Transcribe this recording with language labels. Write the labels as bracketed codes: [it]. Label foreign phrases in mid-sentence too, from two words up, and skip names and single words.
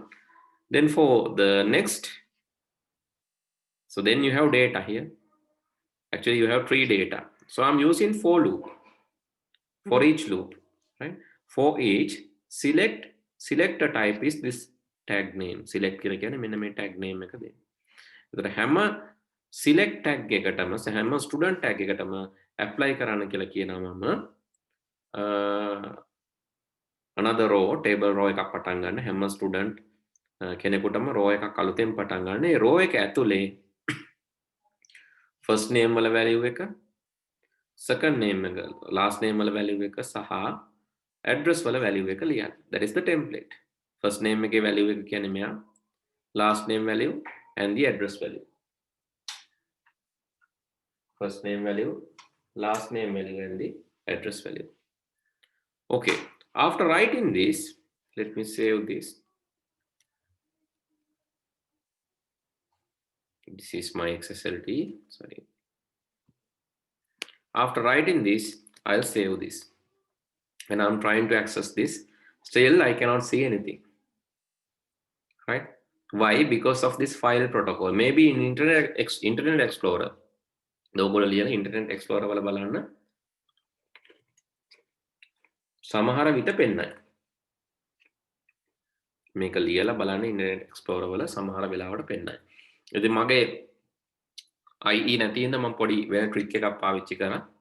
[en] Then for the next, so then you have data here. Actually, you have 3 data. So I'm using for loop, for each loop, right? For each, select a type is this tag name. [si] Select කියන්නේ [en] tag name [si] එක දෙන්න. එතකොට හැම [en] select tag [si] එකටම හැම [en] student tag [si] එකටම apply කරන්න කියලා කියනවා මම [en] another row, table row [si] එකක් පටන් ගන්න හැම student කෙනෙකුටම row එකක් අලුතෙන් පටන් ගන්න. ඒ row එක ඇතුලේ [en] first name [si] වල value එක, [en] second name [si] එක [en] last name [si] වල value එක සහ address වල value එක ලියන්න. [en] That is the template. First name [si] එකේ value එක කියන්නේ මෙයා, [en] last name value and the address value. First name value, last name value and the address value. Okay, after writing this, let me save this. This is my XSLT, sorry. After writing this, I'll save this. When I'm trying to access this, still I cannot see anything, right? Why? Because of this file protocol. Maybe in Internet Explorer, [si] Internet Explorer වල බලන්න සමහර විට පෙන්නයි. මේක ලියලා බලන්න Internet Explorer වල සමහර වෙලාවට පෙන්නයි. ඉතින් මගේ IE නැති ඉඳ මම පොඩි වෙන ට්‍රික් එකක් පාවිච්චි කරා.